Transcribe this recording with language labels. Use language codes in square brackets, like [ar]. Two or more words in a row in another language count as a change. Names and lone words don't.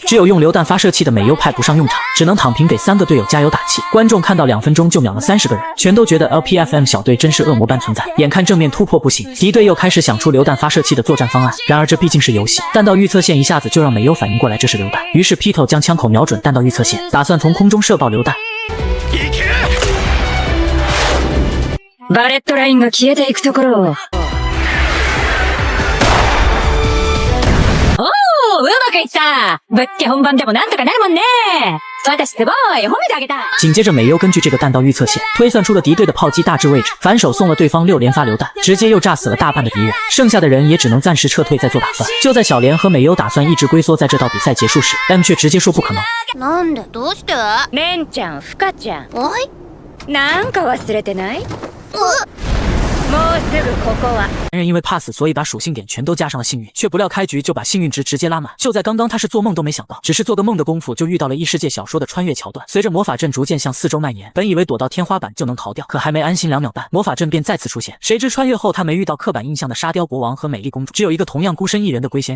[zh] 只有用榴弹发射器的美优派不上用场，只能躺平给3个队友加油打气。观众看到2分钟就秒了30个人，全都觉得 LPFM 小队真是恶魔般存在。眼看正面突破不行，敌队又开始想出榴弹发射器的作战方案。然而这毕竟是游戏，弹道预测线一下子就让美优反应过来这是榴弹，于是 Pito 将枪口瞄准弹道预测线，打算从空中射爆榴弾。 [ja] バレットラインが消えていくところを。おー、うまくいっったぶっつけ本番でもなんとかなるもんね私すごい褒めてあげた [zh] 紧接着美优根据这个弹道预测线推算出了敌对的炮击大致位置，反手送了对方6连发榴弹，直接又炸死了大半的敌人，剩下的人也只能暂时撤退再做打算。就在小莲和美优打算一直龟缩在这道比赛结束时 ，M 却直接说不可能。 [ja] なんでどうして？レンちゃん、フカちゃん。はい。なんか忘れてない？もうすぐここは。 [zh] 男人因为怕死，所以把属性点全都加上了幸运，却不料开局就把幸运值直接拉满。就在刚刚，他是做梦都没想到，只是做个梦的功夫就遇到了异世界小说的穿越桥段。随着魔法阵逐渐向四周蔓延，本以为躲到天花板就能逃掉，可还没安心2秒半，魔法阵便再次出现。谁知穿越后他没遇到刻板印象的沙雕国王和美丽公主，只有一个同样孤身一人的龟仙人。